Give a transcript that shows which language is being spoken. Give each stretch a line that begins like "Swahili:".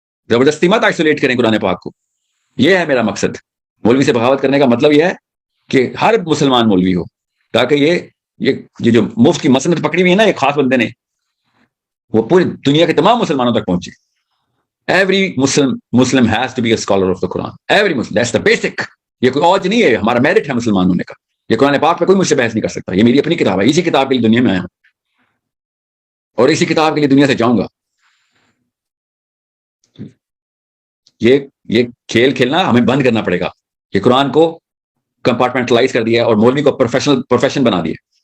Urdu: زبردستی مت آئسولیٹ کریں قرآن پاک کو. یہ ہے میرا مقصد. مولوی سے بغاوت کرنے کا مطلب یہ ہے کہ ہر مسلمان مولوی ہو, تاکہ یہ جو مفت کی مسند پکڑی ہوئی ہے نا ایک خاص بندے نے, وہ پوری دنیا کے تمام مسلمانوں تک پہنچے.
English: Every Muslim has to be a scholar of the Quran. Every Muslim. That's the basic.
Urdu: یہ کوئی اور نہیں ہے, ہمارا میرٹ ہے مسلمان ہونے کا. یہ قرآن پاک پہ کوئی مجھ سے بحث نہیں کر سکتا. یہ میری اپنی کتاب ہے, اسی کتاب کے لیے دنیا میں آیا ہوں اور اسی کتاب کے لیے دنیا سے جاؤں گا. یہ کھیل کھیلنا ہمیں بند کرنا پڑے گا. یہ قرآن کو کمپارٹمنٹلائز کر دیا اور مولوی کو پروفیشن بنا دیا.